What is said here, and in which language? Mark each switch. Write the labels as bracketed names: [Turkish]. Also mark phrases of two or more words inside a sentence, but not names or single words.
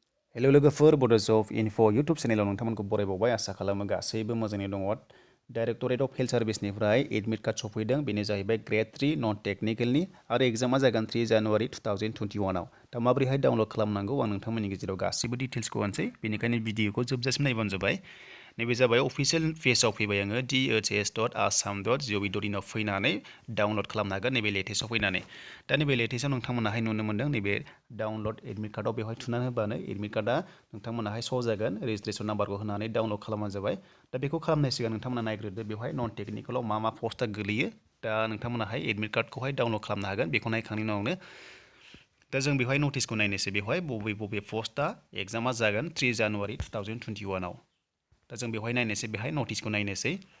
[Bodo] हेलो लोगोफोर बड'ज अफ इनफ' इउटुब चेनेलाव नोंथांमोनखौ बरायबावबाय आसा खालामो गासैबो मोजाङै दङ [English] Directorate of Health [Bodo] सार्भिसनिफ्राय [English] admit card [Bodo] सफैदों बेनो जाहैबाय [English] grade 3 non technicalनि [Bodo] आरो एग्जामा जागोन 3 जानुवारि 2021 आव दा माबोरैहाय डाउनलड खालामनांगौ आं नोंथांमोननि गेजेराव गासैबो डिटेल्सखौ होनसै बेनिखायनो भिडिअखौ जोबजासिम नायबानो जाबाय नैबे जाबाय [English] official pageआव [Bodo] फैबाय आङो dhs.assam.gov.in आव फैनानै डाउनलड खालामनो हागोन नैबे लेटेस्टआव फैनानै दा नैबे लेटेस्टआव नोंथांमोनाहाय नुनो मोन्दों नैबे [English] download admit cardआव [Bodo] बेवहाय थुनानै होबानो [English] admit cardआ [Bodo] नोंथांमोनाहाय श' जागोन [English] registration numberखौ [Bodo] होनानै डाउनलड खालामबानो जाबाय दा बेखौ खालामनाय सिगां नोंथांमोना नायग्रोदो बेवहाय [English] non technicalआव [Bodo] मा पस्टआ गोलैयो दा नोंथांमोनाहाय [English] admit cardखौहाय [Bodo] डाउनलड खालामनो हागोन बेखौ नायखांनायनि उनावनो दा जों बेवहाय नटिसखौ नायनोसै बेवहाय बबे पस्टआ एग्जामा जागोन 3 जानुवारि 2021 आव दा जों बेवहाय नायनोसै बेहाय नटिसखौ नायनोसै